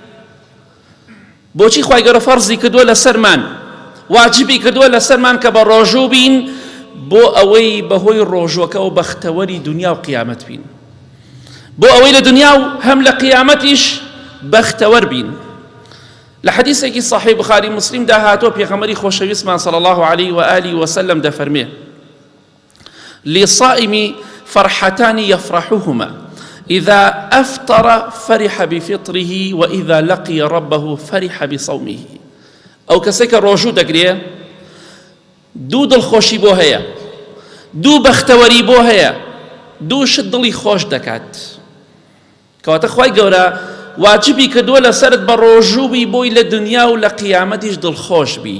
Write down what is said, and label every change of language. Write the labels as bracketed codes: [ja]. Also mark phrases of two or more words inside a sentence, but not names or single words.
[ckb] بۆچی خوای گەورە فەرزی کردووە لەسەرمان، واجبی کردووە لەسەرمان کە بە ڕۆژوو بین بۆ ئەوەی بەهۆی ڕۆژوەکە و بەختەوەری دنیا و قیامەت بین، بۆ ئەوەی لە دنیا و هەم لە قیامەتیش بەختەوەر بین. لە حەدیثێکی صحیح بخاری مسلم داهاتوە پێغەمبەری خۆشەویستمان [ar] صلی الله عليه وآله وسلم [ckb] دەفەرمێ: [ar] للصائم فرحتان يفرحهما إذا أفطر فرح بفطره وإذا لقي ربه فرح بصومه. أو كسيك روجو دقريه [ckb] دو دڵخۆشی بۆ هەیە، دوو بەختەوەری بۆ هەیە، دوو شت دڵی خۆش دەکات. کەواتە خوای گەورە واجبی کردووە لەسەرت بە ڕۆژووبی بۆی لە دنیا و لە قیامەتیش دڵخۆش بی.